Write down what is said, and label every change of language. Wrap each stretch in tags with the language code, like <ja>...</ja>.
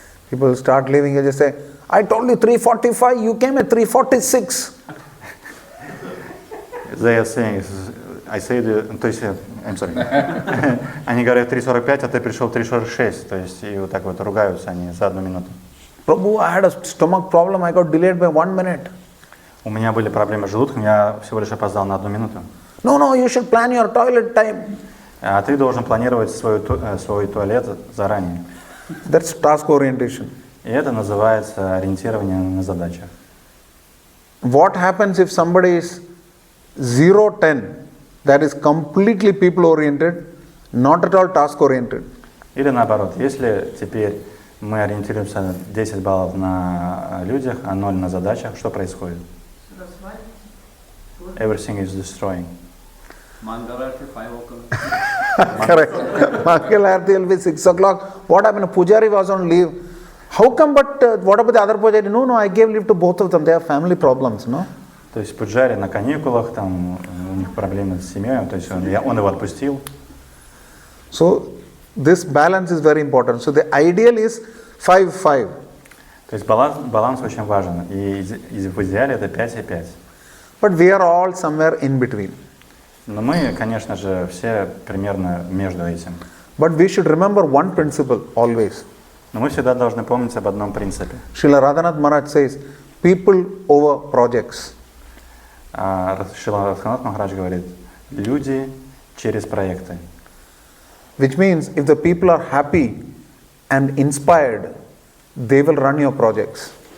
<en>People start leaving, you just say, I told you 3:45, you came at 3:46. They are saying, I said,</en> <ru>то есть,</ru> <en>I'm sorry.</en> <ru>Они говорят 3:45, а ты пришел 3:46, то есть, и вот так вот ругаются они за 1 минуту.</ru> <en>Prabhu, I had a stomach problem, I got delayed by 1 minute.</en> <ru>У меня были проблемы с желудком, я всего лишь опоздал на 1 минуту.</ru> <en>No, you should plan your toilet time.</en> <ru>А ты должен планировать свой туалет заранее.</ru> <en>That's task orientation.</en> <ru>И это называется ориентирование на задачах.</ru> <en>What happens if somebody is 0-10, that is completely people oriented, not at all task oriented?</en> <ru>Или наоборот, если теперь мы ориентируемся на 10 баллов на людях, а 0 на задачах, что происходит?</ru> <en>Everything is destroying. Mangalarti 5 o'clock. Correct. Mangalarti will be 6 o'clock. What happened? Pujari was on leave. How come, but what about the other Pujari? No, I gave leave to both of them. They have family problems, no?</en> <ru>То есть Пуджари на каникулах, там у них проблемы с семьей, то есть он его отпустил.</ru> <en>So this balance is very important. So the ideal is 5-5.</en> <ru>То есть баланс очень важен. И в идеале это 5 и 5.</ru> <en>But we are all somewhere in between.</en> <ru>Но мы, конечно же, все примерно между этим.</ru> <en>But we should remember one principle always.</en> <ru>Но мы всегда должны помнить об одном принципе.</ru> <en>Srila Radhanath Maharaj says, people over projects.</en> <ru>Шрила Радханат Махарадж говорит, люди через проекты.</ru> <en>Which means if the people are happy and inspired, they will run your projects.</en>